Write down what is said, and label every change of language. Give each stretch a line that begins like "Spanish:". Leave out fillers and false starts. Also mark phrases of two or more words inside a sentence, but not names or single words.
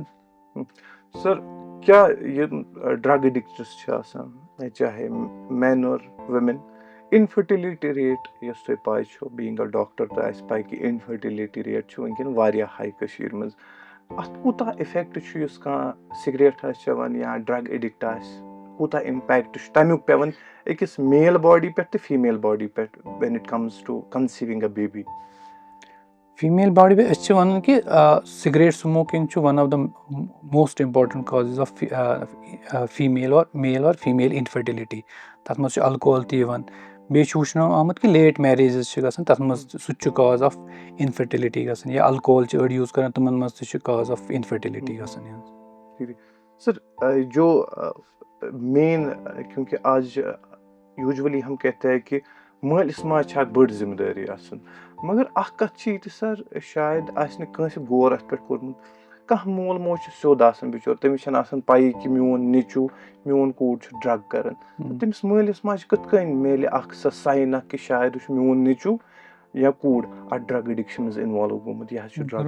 Kashmiri: سر کیا یِم
English: drug addicts
Kashmiri: چھِ آسان چاہے مین اور
English: women infertility rate
Kashmiri: یۄس تۄہہِ پاے چھو
English: being a doctor
Kashmiri: تہٕ آسہِ پاے کہِ
English: infertility rate
Kashmiri: چھُ وٕنکٮ۪ن واریاہ ہاے کٔشیٖرِ منٛز اَتھ کوٗتاہ اِفیکٹ چھُ یُس کانٛہہ سِگریٹ آسہِ چٮ۪وان یا
English: drug addict
Kashmiri: آسہِ کوٗتاہ اِمپیکٹ چھُ تَمیُک پٮ۪وان أکِس
English: male body
Kashmiri: پٮ۪ٹھ تہٕ
English: female body
Kashmiri: پٮ۪ٹھ
English: when it comes to conceiving a baby. female body
Kashmiri: پٮ۪ٹھ أسۍ چھِ وَنان کہِ
English: cigarette smoking
Kashmiri: چھُ
English: one of the most important causes of male aur female infertility
Kashmiri: تَتھ منٛز چھُ الکوہل تہِ یِوان بیٚیہِ چھُ وٕچھنہٕ آمُت کہِ
English: late marriages
Kashmiri: چھِ گژھان تَتھ منٛز سُہ تہِ چھُ
English: cause of infertility
Kashmiri: گژھان یا الکوہل چھِ أڑۍ یوٗز کران تِمن منٛز تہِ چھُ
English: cause of infertility
Kashmiri: گژھان. سر
Urdu: جو مین کیونکہ آج یوٗجؤلی ہم کہتے ہیں کہ
Kashmiri: مٲلِس ماجہِ چھِ اکھ بٔڑ ذِمہٕ دٲری آسان مگر اکھ کتھ چھِ یہِ تہِ سر شاید آسہِ نہٕ کٲنٛسہِ غور اتھ پٮ۪ٹھ کوٚرمُت کانٛہہ مول موج چھُ سیوٚد آسان بِچور تٔمِس چھنہٕ آسان پَیی کہِ میون نیٚچوٗ میون کوٗر چھُ ڈرٛگ کران تٔمِس مٲلِس ماجہِ کِتھ کٔنۍ میلہِ اکھ سۄ ساین اکھ کہِ شاید یہِ چھُ میون نیٚچوٗ یا کوٗر اَتھ
English: drug addiction
Kashmiri: منٛز اِنوالو گوٚمُت یہِ حظ چھُ ڈرٛگ.